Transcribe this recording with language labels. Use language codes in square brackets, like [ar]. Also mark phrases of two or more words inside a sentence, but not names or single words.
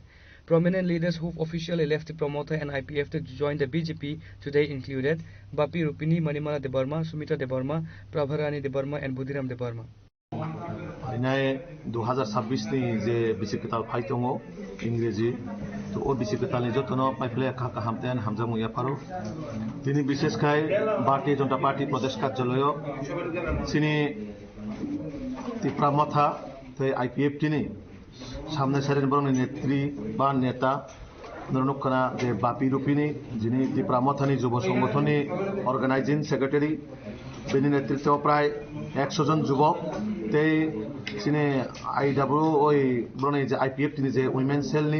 [en] Prominent leaders who've officially left the promoter and IPF to join the BJP today included Bapi Rupini, Manimala Debarma, Sumita Debarma, Prabharani Debarma and Budhiram Debarma. [trp] Ini 2026 ni je bisikita paitongo Ingrezi to o bisikita ni jotono paifle kaka hamten hamjamu yaparo tini bishesh kai Bharatiya Janata Party Pradesh Karjalayo sini ত্রিপুরা মাথা আইপিএফটিনি সামনে সারির বরং নেত্রী বা নেতা নরনুকানা যে বাপি রূপিনী যিনি ত্রিপুরা মাথানি যুব সংগঠননি [en] organizing secretary [trp] বেনি [bn] নেতৃত্বে প্রায় 100 জন যুবক [trp] তেই তিনি আইডাব্লিউ ওই বরং যে আইপিএফটিনি যে [en] women cellni